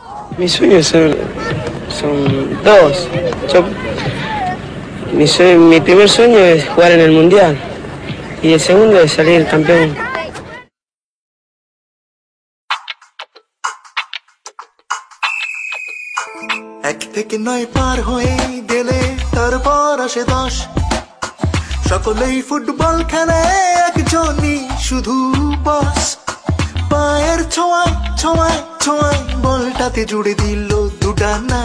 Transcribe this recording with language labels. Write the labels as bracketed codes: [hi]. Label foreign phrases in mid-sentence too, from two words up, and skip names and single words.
[es] Mis sueños son dos. Mi primer sueño es jugar en el Mundial y el segundo es salir campeón. [bn] এক থেকে নয় পার হয়ে গেলে তারপর আসে 10 সকলেই ফুটবল খেলে একজনই শুধু বস পায়ের ছোঁয়ায় ছোঁয়ায় ছোঁয়ায় বলটাতে জুড়ে দিল দুটা না